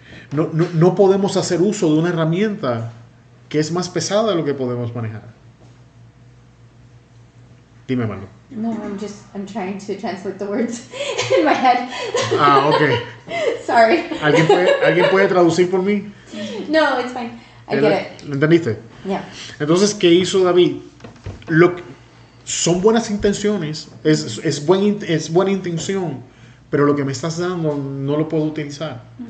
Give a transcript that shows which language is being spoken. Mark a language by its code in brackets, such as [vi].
[es] No podemos hacer uso de una herramienta que es más pesada de lo que podemos manejar. Dime, Marlo. [en] No, I'm trying to translate the words in my head. Ok. Sorry. [es] ¿Alguien puede traducir por mí? [en] No, it's fine. I get it. [es] ¿Lo entendiste? [en] Yeah. [es] Entonces, ¿qué hizo David? Son buenas intenciones, es buena intención, pero lo que me estás dando no lo puedo utilizar.